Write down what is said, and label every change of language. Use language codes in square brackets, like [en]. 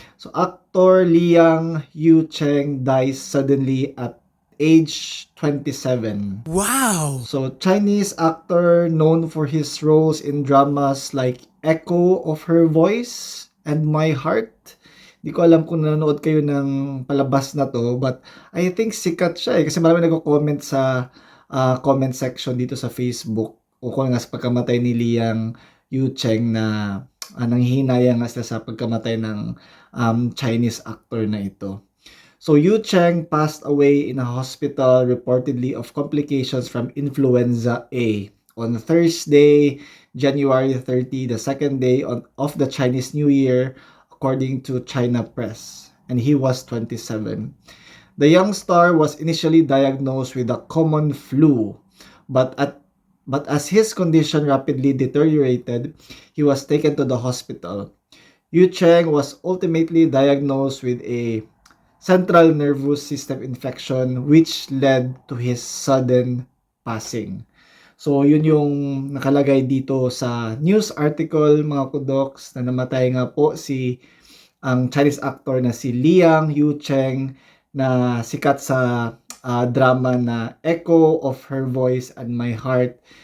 [en] So, actor Liang Yu Cheng dies suddenly at age 27. Wow! So, Chinese actor known for his roles in dramas like Echo of Her Voice and My Heart. [tl] Di ko alam kung nanonood kayo ng palabas na 'to, [en] but I think [tl] sikat siya, kasi maraming nagko-comment sa, comment section dito sa Facebook ukol nga sa pagkamatay ni Liang Yu Cheng na, nanghihinayang nga sila sa pagkamatay ng, Chinese actor na ito. [en] So, Yu Cheng passed away in a hospital reportedly of complications from influenza A on Thursday, January 30, the second day of the Chinese New Year, according to China Press, and he was 27. The young star was initially diagnosed with a common flu, but as his condition rapidly deteriorated, he was taken to the hospital. Yu Cheng was ultimately diagnosed with a central nervous system infection which led to his sudden passing. [tl] So, yun yung nakalagay dito sa news article, mga kudoks, na namatay nga po ang Chinese actor na si Liang Yu Cheng na sikat sa drama na Echo of Her Voice and My Heart,